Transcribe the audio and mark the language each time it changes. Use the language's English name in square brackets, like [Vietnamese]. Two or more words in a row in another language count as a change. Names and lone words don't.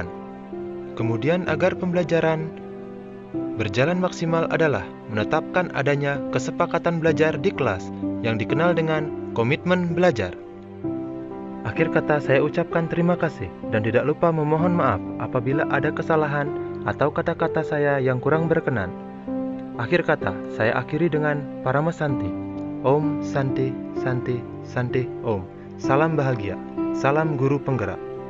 [Indonesian] Kemudian agar pembelajaran berjalan maksimal adalah menetapkan adanya kesepakatan belajar di kelas yang dikenal dengan komitmen belajar. Akhir kata, saya ucapkan terima kasih dan tidak lupa memohon maaf apabila ada kesalahan atau kata-kata saya yang kurang berkenan. Akhir kata, saya akhiri dengan Parama Santi. [Sanskrit] Om Santi Santi Santi Om. [Indonesian] Salam bahagia. Salam guru penggerak.